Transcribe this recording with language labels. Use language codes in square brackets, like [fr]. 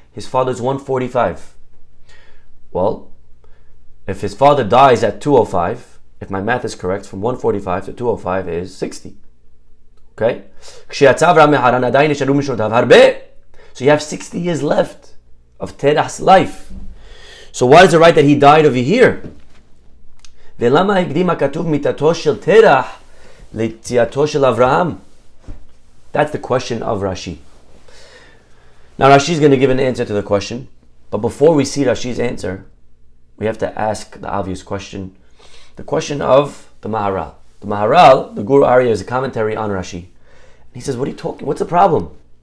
[en] His father is 145. Well, if his father dies at 205, if my math is correct, from 145 to 205 is 60. Okay? So you have 60 years left of Terach's life. So why is it right that he died over here? [he] ולמה הקדים הכתוב מיתתו של תרח ליציאתו של אברהם? [en] That's the question of Rashi. Now Rashi is going to give an answer to the question, but before we see Rashi's answer, we have to ask the obvious question, the question of the Maharal. The Maharal, the Gur Arya, is a commentary on Rashi. He says, what are you talking? What's the problem?